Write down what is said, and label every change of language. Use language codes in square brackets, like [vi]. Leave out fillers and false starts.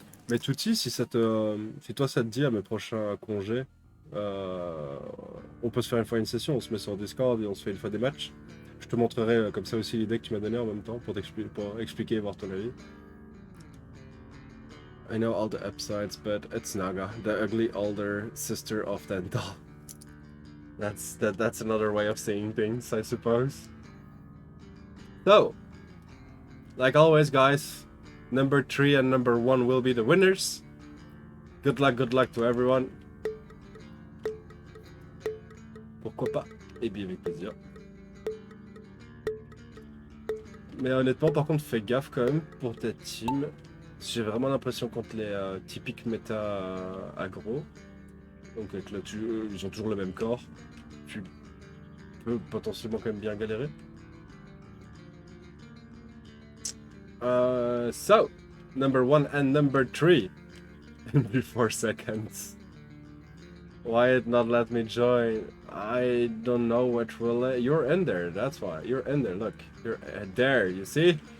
[fr] Mais Tutti, si toi ça te dit à mes prochains congés, on peut se faire une fois une session, on se met sur Discord et on se fait une fois des matchs. Je te montrerai comme ça aussi l'idée que tu m'as donnée en même temps pour expliquer et voir ton avis. [en] I know all the upsides, but it's Naga, the ugly older sister of that doll. That's another way of saying things, I suppose. So, like always, guys, number 3 and number 1 will be the winners. Good luck to everyone. [fr] Pourquoi pas? Et bien avec plaisir. Mais honnêtement, par contre, fais gaffe quand même pour ta team. J'ai vraiment l'impression contre les typiques méta aggro, donc avec ils ont toujours le même corps, tu peux potentiellement quand même bien galérer. [en] So, number 1 and number 3 in 4 seconds. Why it not let me join? I don't know what will. You're in there, that's why. You're in there, look. You're there, you see?